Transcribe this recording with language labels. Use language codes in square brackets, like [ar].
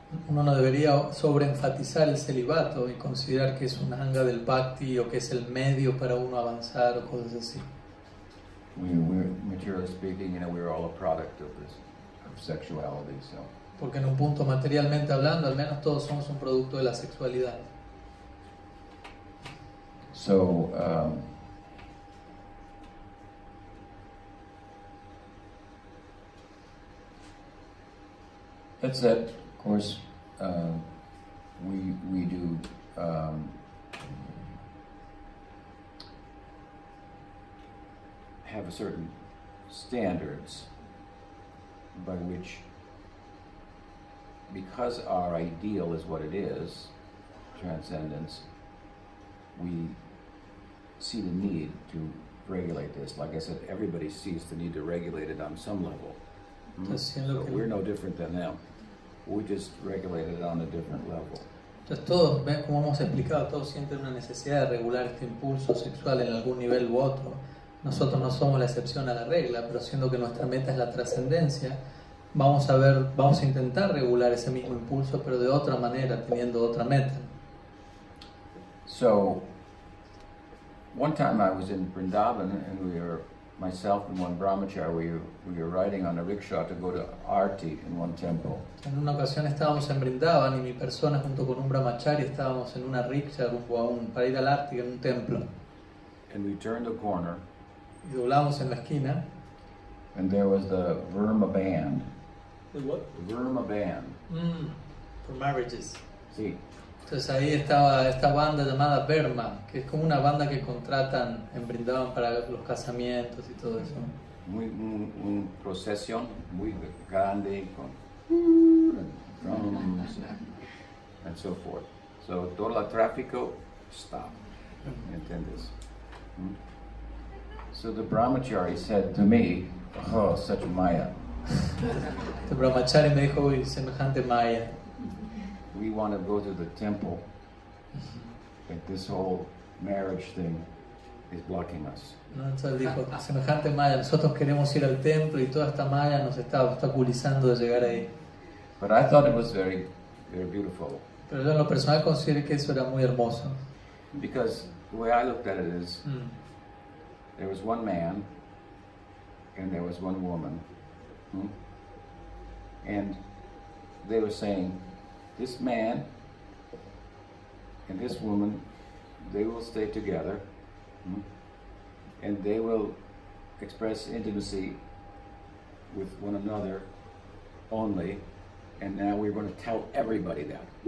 [es] Uno no debería sobreenfatizar el celibato y considerar que es un anga del bhakti o que es el medio para uno avanzar o cosas así. [en] We're materially speaking, we're all a product of this, of sexuality. So, [es] Porque en un punto materialmente hablando, al menos todos somos un producto de la sexualidad. [en] so that said, of course, we do have a certain standards by which, because our ideal is what it is, transcendence, we see the need to regulate this. Like I said, everybody sees the need to regulate it on some level. So we're no different than them. We just regulate it on a different level. [es] Entonces todos, ven como hemos explicado, todos sienten una necesidad de regular este impulso sexual en algún nivel u otro. Nosotros no somos la excepción a la regla, pero siendo que nuestra meta es la trascendencia, vamos a intentar regular ese mismo impulso, pero de otra manera, teniendo otra meta. [en] So, one time I was in Vrindavan, and myself and one brahmachari, we were riding on a rickshaw to go to Arti in one temple. [es] En una ocasión estábamos en Brindavan y mi persona junto con un brahmachari estábamos en una rickshaw para ir al Arti en un templo. [en] And we turned the corner, [es] Y doblamos en la esquina. [en] and there was the Verma band. ¿The what? Verma band. For marriages. [es] Sí. Entonces ahí estaba esta banda llamada Verma, que es como una banda que contratan en Brindavan para los casamientos y todo eso. Un procesión muy grande con [en] drums and so forth. [es] So todo el tráfico stop. ¿Entiendes? [en] So the brahmachari said to me, "Oh, such Maya. [es] Este brahmachari me dijo, uy, semejante Maya. [en] We want to go to the temple, but this whole marriage thing is blocking us." [es] ¿No? Entonces dijo, semejante Maya, nosotros queremos ir al templo y toda esta Maya nos está obstaculizando de llegar ahí. [en] But I thought it was very, very beautiful, [es] Pero yo en lo personal consideré que eso era muy hermoso. [en] because the way I looked at it is, there was one man and there was one woman, and they were saying, this man and this woman, they will stay together, and they will express intimacy with one another only, and now we're going to tell everybody that.